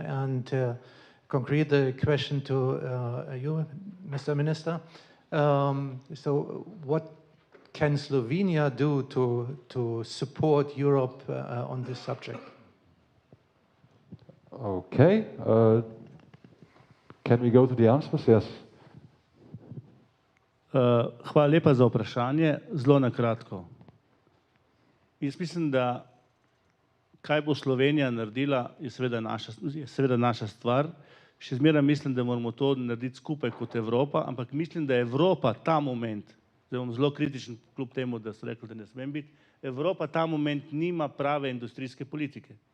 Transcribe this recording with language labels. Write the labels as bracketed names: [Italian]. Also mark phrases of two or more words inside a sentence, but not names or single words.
[English] And concrete the question to you, Mr. Minister. So what can Slovenia do to support Europe on this subject? Okay. Can we go to the answers? Yes. [Slovenian] Hvala lepa za vprašanje. Zelo na kratko. Jaz mislim, da kaj bo Slovenija naredila, je seveda naša stvar. Še zmeraj mislim, da moramo to narediti skupaj kot Evropa, ampak mislim, da Evropa ta moment, zdaj bom zelo kritičen kljub temu, da so rekli, da ne smem biti, Evropa ta moment nima prave industrijske politike.